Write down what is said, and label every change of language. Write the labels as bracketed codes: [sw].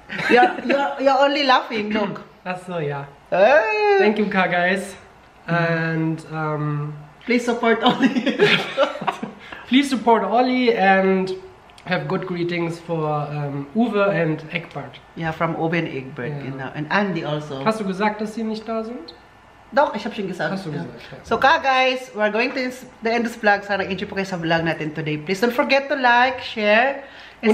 [en] You're only laughing, look. [de] Achso, ja. Hey. [en] Thank you, guys. And Please support Ollie. please support Ollie and have good greetings for Uwe and Egbert. Yeah, from Oben Egbert, [de] genau. [en] And Andy also. [de] Hast du gesagt, dass sie nicht da sind? Doch, ich hab schon gesagt. Hast du Ja. gesagt, ja. [en] So guys, we're going to the end of this vlog. [tl] Sana enjoy po kayo sa vlog natin [en] today. Please don't forget to like, share, and